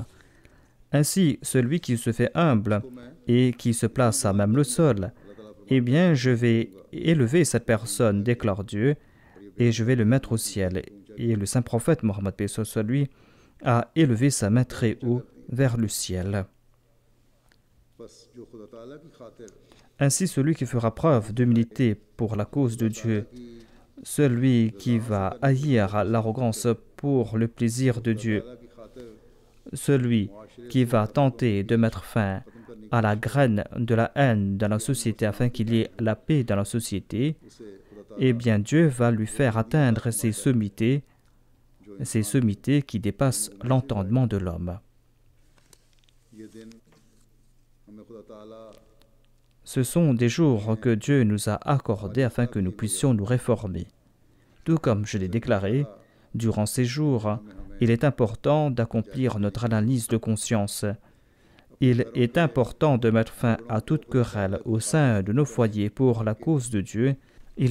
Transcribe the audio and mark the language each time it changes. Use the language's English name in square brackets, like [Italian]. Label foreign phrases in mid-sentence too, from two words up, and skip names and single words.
[French] Ainsi, celui qui se fait humble et qui se place à même le sol, eh bien, je vais élever cette personne, déclare Dieu, et je vais le mettre au ciel. Et le saint prophète Mohammed, paix soit sur lui, a élevé sa main très haut vers le ciel. [Urdu] بس جو خدا تعالیٰ کی خاطر [French] Ainsi, celui qui fera preuve d'humilité pour la cause de Dieu, celui qui va haïr l'arrogance pour le plaisir de Dieu, [Urdu] کی خاطر [French] celui qui va tenter de mettre fin à la graine de la haine dans la société afin qu'il y ait la paix dans la société, eh bien Dieu va lui faire atteindre ces sommités qui dépassent l'entendement de l'homme. [Urdu] یہ دن ہمیں خدا تعالیٰ [French] Ce sont des jours que Dieu nous a accordés afin que nous puissions nous réformer. Tout comme je l'ai déclaré, durant ces jours, il est important d'accomplir notre analyse de conscience. Il est important de mettre fin à toute querelle au sein de nos foyers pour la cause de Dieu.